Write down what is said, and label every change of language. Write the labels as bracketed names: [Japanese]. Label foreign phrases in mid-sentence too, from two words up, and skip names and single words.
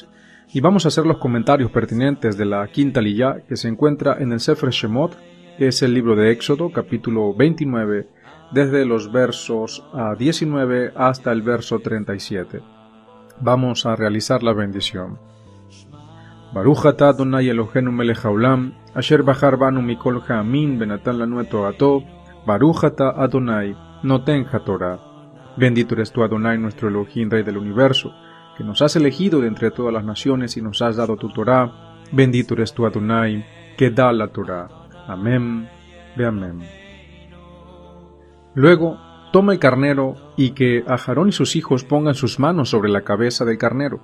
[Spanish] Y vamos a hacer los comentarios pertinentes de la quinta liyá, que se encuentra en el Sefer Shemot, que es el libro de Éxodo, capítulo 29, desde los versos 19 hasta el verso 37. Vamos a realizar la bendición. [Hebrew] ברוך אתה אדוני אלוהינו מלך העולם אשר בחר בנו מכל העמים ונתן לנו את תורתו ברוך אתה אדוני נותן התורה. [Spanish] Bendito eres tú, Adonai, nuestro Elohim, Rey del universo, que nos has elegido de entre todas las naciones y nos has dado tu Torah. Bendito eres tú, Adonai, que da la Torah. Amén, ve amén. Luego, toma el carnero y que Aarón y sus hijos pongan sus manos sobre la cabeza del carnero.